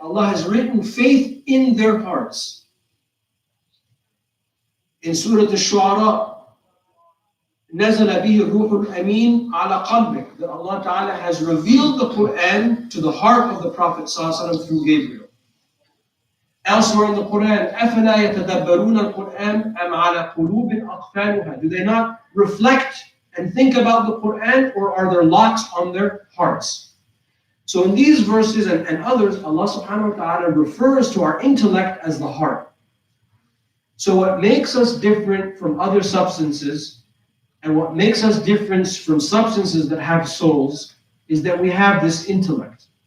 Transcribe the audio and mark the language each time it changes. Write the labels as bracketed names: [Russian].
[English] Allah has written faith in their hearts. In Surah Al-Shu'ara, [Arabic] نزل به الروح الأمين على قلبك, [English] that Allah Ta'ala has revealed the Quran to the heart of the Prophet ﷺ through Gabriel. Elsewhere in the Quran, [Arabic] أَفَلَا يَتَدَبَّرُونَ الْقُرْآنَ أَمْ عَلَى قُلُوبٍ أَقْفَالُهَا. [English] Do they not reflect and think about the Quran, or are there locks on their hearts? So in these verses and others, Allah Subhanahu wa Ta'ala refers to our intellect as the heart. So what makes us different from other substances, and what makes us different from substances that have souls, is that we have this intellect.